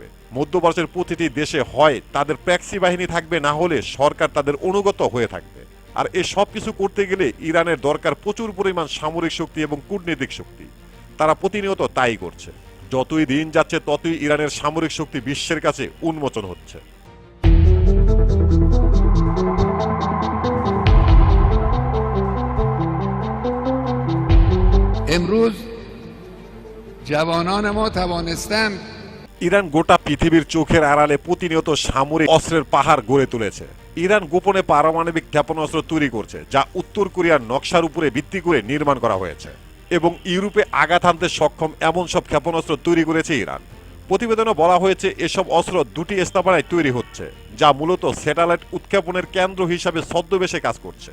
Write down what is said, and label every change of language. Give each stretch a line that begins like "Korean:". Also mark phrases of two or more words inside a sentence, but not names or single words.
Bangla: মধ্যপ্রাচ্যের প্রতিটি দেশে হয় তাদের প্র্যাক্সি বাহিনী থাকবে, না হলে সরকার তাদের অনুগত হয়ে থাকবে। আর এই সব কিছু করতে গেলে ইরানের দরকার প্রচুর পরিমাণ সামরিক শক্তি এবং কূটনৈতিক শক্তি। তারা প্রতিনিয়ত তাই করছে। যতই দিন যাচ্ছে ততই ইরানের সামরিক শক্তি বিশ্বের কাছে উন্মোচন হচ্ছে।
Persian: امروز جوانان ما توانستند
Bangla: ইরান গোটা পৃথিবীর চোখের আড়ালে প্রতিনিয়ত সামরিক অস্ত্রের পাহাড় গড়ে তুলেছে। ইরান গোপনে পারমাণবিক ক্ষেপণাস্ত্র তৈরি করছে, যা উত্তর কোরিয়ার নকশার উপরে ভিত্তি করে নির্মাণ করা হয়েছে এবং ইউরোপে আঘাত হানতে সক্ষম এমন সব ক্ষেপণাস্ত্র তৈরি করেছে ইরান। প্রতিবেদনে বলা হয়েছে এসব অস্ত্র দুটি স্থাপনায় তৈরি হচ্ছে, যা মূলত স্যাটেলাইট উৎক্ষেপণের কেন্দ্র হিসাবে ছদ্মবেশে কাজ করছে।